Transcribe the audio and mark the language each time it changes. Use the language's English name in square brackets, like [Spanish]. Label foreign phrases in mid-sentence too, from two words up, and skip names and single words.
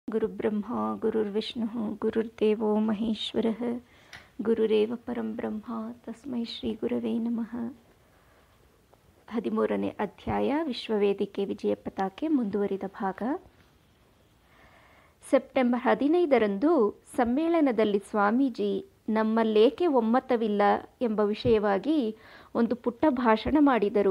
[Sanskrit] ಗುರುಬ್ರಹ್ಮ ಗುರುರ್ವಿಷ್ಣು ಗುರುರ್ದೇವೋ ಮಹೇಶ್ವರಃ ಗುರುರೇವ ಪರಂ ಬ್ರಹ್ಮ ತಸ್ಮೈ ಶ್ರೀ ಗುರವೇ ನಮಃ. [Kannada] 13ನೇ ಅಧ್ಯಾಯ ವಿಶ್ವವೇದಿಕೆ ವಿಜಯ ಪತಾಕೆ ಮುಂದುವರಿದ ಭಾಗ. ಸೆಪ್ಟೆಂಬರ್ 15ರಂದು ಸಮ್ಮೇಳನದಲ್ಲಿ ಸ್ವಾಮೀಜಿ ನಮ್ಮಲ್ಲೇಕೆ ಒಮ್ಮತವಿಲ್ಲ ಎಂಬ ವಿಷಯವಾಗಿ ಒಂದು ಪುಟ್ಟ ಭಾಷಣ ಮಾಡಿದರು.